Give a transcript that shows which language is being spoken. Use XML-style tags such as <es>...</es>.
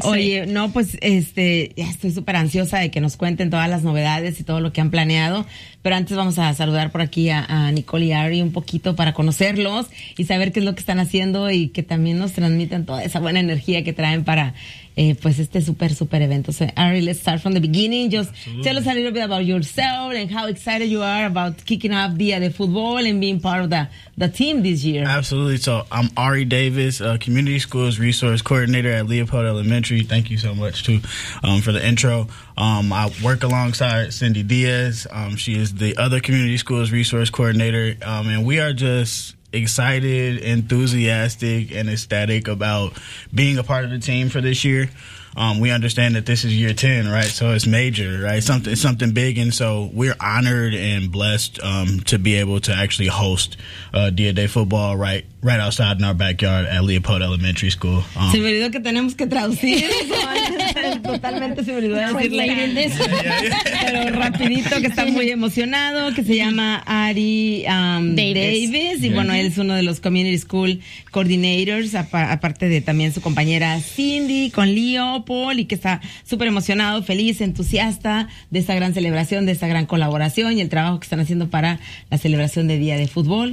<es>Oye, no, pues ya estoy súper ansiosa de que nos cuenten todas las novedades y todo lo que han planeado. Pero antes vamos a saludar por aquí a Nicole y Ari un poquito para conocerlos y saber qué es lo que están haciendo y que también nos transmitan toda esa buena energía que traen para pues este súper, súper evento.</es> <en>So, Ari, let's start from the beginning. Just tell us a little bit about yourself and how excited you are about kicking off Día de Fútbol and being part of the team this year. Absolutely. So I'm Ari Davis, Community Schools Resource Coordinator at Leopold Elementary. Thank you so much, too, for the intro. I work alongside Cindy Diaz. She is the other Community Schools Resource Coordinator. And we are just excited, enthusiastic, and ecstatic about being a part of the team for this year. We understand that this is year 10, right? So it's major, right? Something big. And so we're honored and blessed to be able to actually host Día de Fútbol right outside in our backyard at Leopold Elementary School.</en> <es>Se me olvidó que tenemos que traducir. Totalmente se me olvidó decirle. Pero rapidito, que está muy emocionado, que se llama Ari Davis. Y bueno, él es uno de los Community School Coordinators, aparte de también su compañera Cindy, con Leo Paul, y que está súper emocionado, feliz, entusiasta de esta gran celebración, de esta gran colaboración y el trabajo que están haciendo para la celebración de Día de Fútbol.</es>